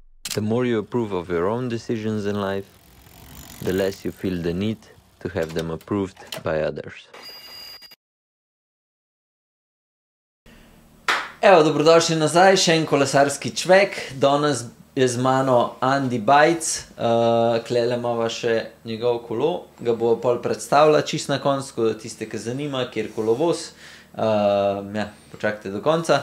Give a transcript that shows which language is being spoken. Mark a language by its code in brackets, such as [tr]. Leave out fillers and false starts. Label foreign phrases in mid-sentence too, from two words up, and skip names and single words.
[en] The more you approve of your own decisions in life, the less you feel the need to have them approved by others. [sl] Evo, dobrodošli nazaj, še en kolesarski čvek. Danes je z mano Andi Bajc, klele imava še njegov kolo, ga bo pol predstavila čist na koncu, tako da tiste, ki zanima, kjer kolo voz, počakajte do konca.